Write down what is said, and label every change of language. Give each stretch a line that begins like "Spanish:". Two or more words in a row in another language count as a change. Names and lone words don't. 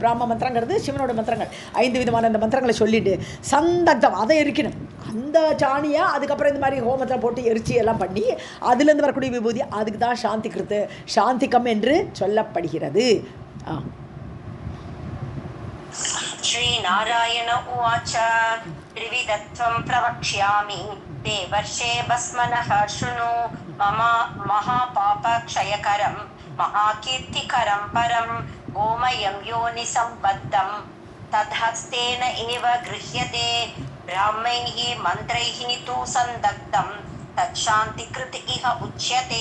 Tamil: பிராம மந்திரங்கிறது சிவனோட மந்திரங்கள், 5 விதமான அந்த மந்திரங்களை சொல்லிட்டு சந்தக்தம் அதை எரிக்கணும். அந்த சாணியை அதுக்கப்புறம் இந்த மாதிரி ஹோமத்தில் போட்டு எரிச்சி எல்லாம் பண்ணி அதுலேருந்து வரக்கூடிய விபூதி, அதுக்கு தான் சாந்திகிருத்து சாந்திகம் என்று சொல்லப்படுகிறது.
Sanskrit: श्री नारायण उवाच त्रिविधत्वं प्रवक्ष्यामि देवर्षे भस्मनः शृणु मम महापापक्षयकरं महाकीर्तिकरं परं गोमयं योनिसम्बद्धं तद्हस्तेन एव गृह्यते ब्राह्मैः मन्त्रैः तु सन्दग्धं तच्छान्तिकृत इह उच्यते.